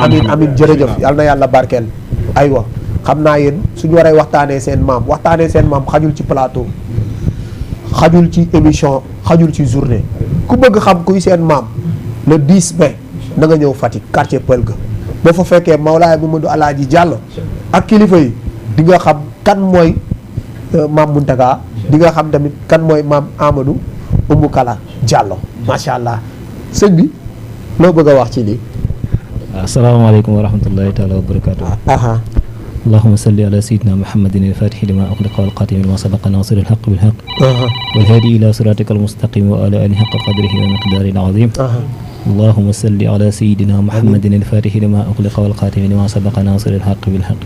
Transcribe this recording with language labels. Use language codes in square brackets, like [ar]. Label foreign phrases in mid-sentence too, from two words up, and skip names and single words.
[wo] amiin amiin jërëjëf yàlla na yàlla barkeel. aywa xam naa yéen suñu waree waxtaanee seen maam xajul ci plateau xajul ci émission xajul ci journée ku bëgg xam kuy seen maam le 10 mai na nga ñëw Fatick quartier Pël ga boo fa fekkee Mawlaay Mamadou Alaaji Diallo ak kilifa yi di nga xam kan mooy maam Muntaga di nga xam tamit kan mooy maam Amadou Oumou Kala Diallo [ar] ما شاء الله [wo] sëñ bi loo bëgg a wax ci lii. [ar] السلام عليكم ورحمة الله تعالى وبركاته. اللهم صل على سيدنا محمد الفاتح لما أغلق والقاتم لما سبق ناصر الحق بالحق والهادي إلى صراطك المستقيم وعلى آله حق قدره ومقداره العظيم اللهم صل على سيدنا محمد الفاتح لما أغلق والقاتم لما سبق ناصر الحق بالحق